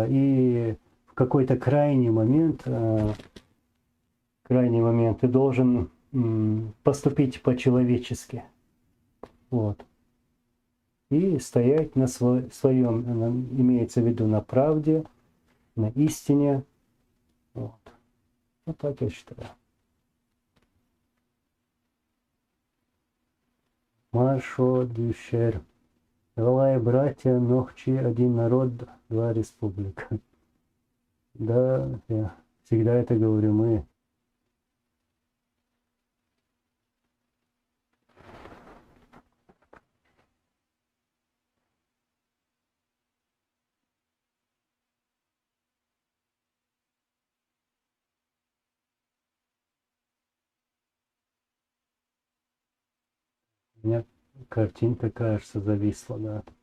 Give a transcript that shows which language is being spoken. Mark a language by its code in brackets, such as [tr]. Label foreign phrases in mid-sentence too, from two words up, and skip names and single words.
[ru] И в какой-то крайний момент ты должен поступить по-человечески. Вот. И стоять на своем, имеется в виду на правде, на истине. Вот. Вот так я считаю. [ce] Маршо Дюшер. [ru] Велая братья, Нохчи, один народ, два республика. Да, я всегда это говорю, мы. У меня картинка, кажется, зависла, да.